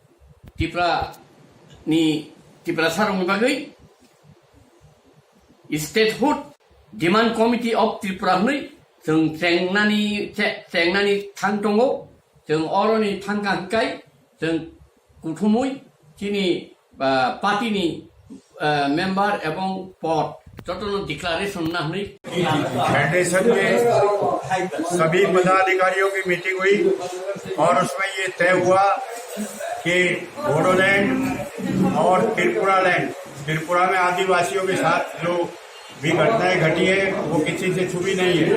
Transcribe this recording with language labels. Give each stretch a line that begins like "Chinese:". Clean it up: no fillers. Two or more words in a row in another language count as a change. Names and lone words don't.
Kok Borok: टिप्रा सारंनि बागै स्टेटहुड डिमान्ड कमिटी अफ त्रिपुरा नै जों चेंनानि थां दङ जों अरनि थांगा हंखाय जों गुथुमै दिनै पार्टीनि मेंबर एवं पद जतन डिक्लेरेशन ना हुई
Hindi: फेडरेशन के सभी पदाधिकारियों की मीटिंग हुई और उसमें ये तय हुआ कि बोडोलैंड और त्रिपुरा में आदिवासियों के साथ जो भी घटनाएं घटी है वो किसी से छुपी नहीं है।